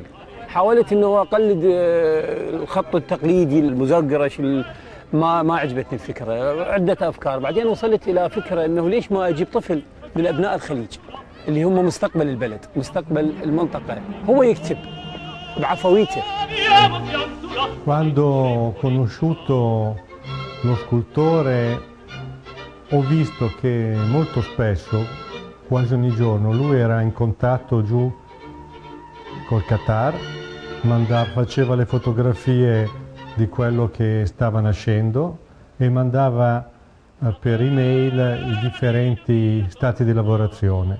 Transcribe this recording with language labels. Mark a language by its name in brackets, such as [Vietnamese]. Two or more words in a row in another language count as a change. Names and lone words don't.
[Arabic] حاولت انه اقلد الخط التقليدي المزقرش، ما عجبتني الفكرة، عدة افكار. بعدين وصلت الى فكرة انه ليش ما اجيب طفل من ابناء الخليج اللي هم مستقبل البلد، مستقبل المنطقة، هو يكتب بعفويته. [Italian] Quando ho conosciuto lo scultore ho visto che molto spesso, quasi ogni giorno, lui era in contatto giù col Qatar, faceva le fotografie di quello che stava nascendo e mandava per email i differenti stati di lavorazione.